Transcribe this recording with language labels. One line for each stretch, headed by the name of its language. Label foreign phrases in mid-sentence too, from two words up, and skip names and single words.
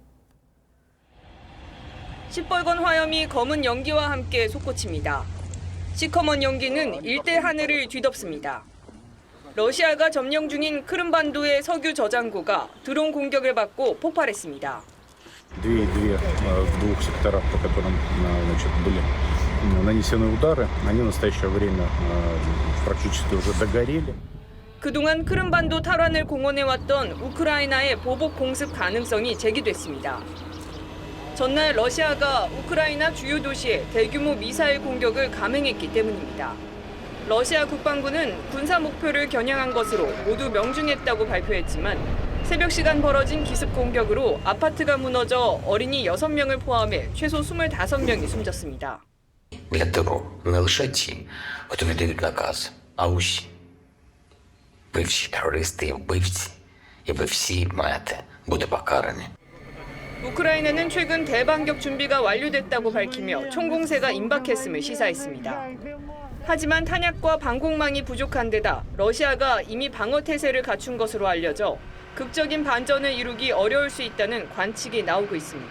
Korean: 시뻘건 화염이 검은 연기와 함께 솟구칩니다. 시커먼 연기는 일대 하늘을 뒤덮습니다. 러시아가 점령 중인 크림반도의 석유 저장고가 드론 공격을 받고 폭발했습니다.
Russian: В двух секторах, по которым были нанесены удары, они в настоящее время практически уже догорели.
Korean: 그동안 크림반도 탈환을 공언해왔던 우크라이나의 보복 공습 가능성이 제기됐습니다. 전날 러시아가 우크라이나 주요 도시에 대규모 미사일 공격을 감행했기 때문입니다. 러시아 국방부는 군사 목표를 겨냥한 것으로 모두 명중했다고 발표했지만 새벽 시간 벌어진 기습 공격으로 아파트가 무너져 어린이 6명을 포함해 최소 25명이 숨졌습니다.
Ukrainian: Для терору не лише ті, хто віддають наказ, а усі. Ви всі терористи і вбивці, і ви всі маєте бути покарані.
Korean: 우크라이나는 최근 대반격 준비가 완료됐다고 밝히며 총공세가 임박했음을 시사했습니다. 하지만 탄약과 방공망이 부족한 데다 러시아가 이미 방어 태세를 갖춘 것으로 알려져 극적인 반전을 이루기 어려울 수 있다는 관측이 나오고 있습니다.